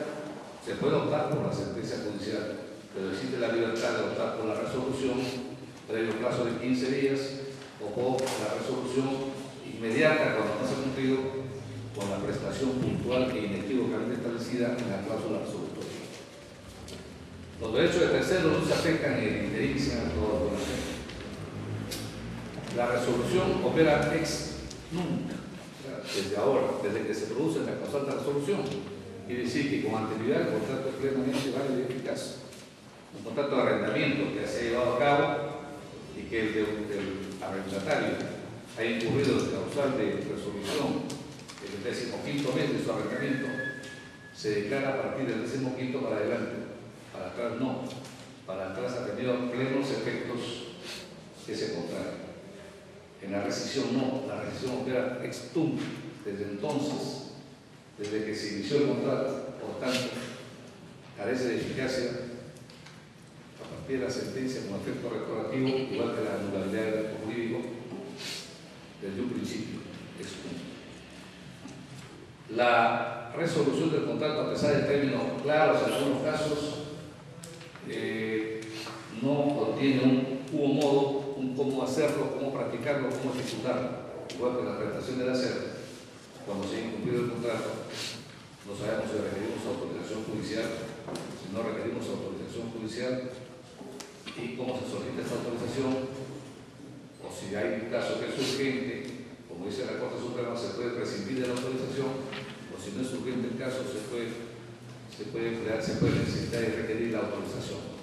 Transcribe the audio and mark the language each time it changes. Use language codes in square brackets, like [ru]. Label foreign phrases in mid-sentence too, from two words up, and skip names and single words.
[es] Se puede optar por la sentencia judicial, pero existe la libertad de optar por la resolución previo plazo de 15 días o por la resolución inmediata cuando no se ha cumplido con la prestación puntual e inequívocamente establecida en la cláusula resolutoria. Los derechos de terceros no se afectan en el interín sin autodonación. La resolución opera [la] ex nunc, [es] desde ahora, desde que se produce la causal de resolución. Quiere decir que con anterioridad el contrato es plenamente válido y eficaz. Un contrato de arrendamiento que se ha llevado a cabo y que el arrendatario ha incurrido en causal de resolución en el 15º mes de su arrendamiento, se declara a partir del 15º para adelante. Para atrás no. Para atrás ha tenido plenos efectos ese contrato. En la rescisión no. La rescisión opera [la] ex tunc. [es] Desde entonces, desde que se inició el contrato, por tanto, carece de eficacia a partir de la sentencia con efecto retroactivo, igual que la nulidad del acto jurídico desde un principio. [la] Ex tunc. [es] La resolución del contrato, a pesar de términos claros en algunos casos, no contiene un hubo modo, un cómo hacerlo, cómo practicarlo, cómo ejecutarlo. Igual que la prestación del hacer, cuando se ha incumplido el contrato, no sabemos si requerimos autorización judicial, si no requerimos autorización judicial, y cómo se solicita esta autorización, o si hay un caso que es urgente, como dice la Corte Suprema, se puede prescindir de la autorización, o si no es urgente el caso, se puede necesitar y requerir la autorización.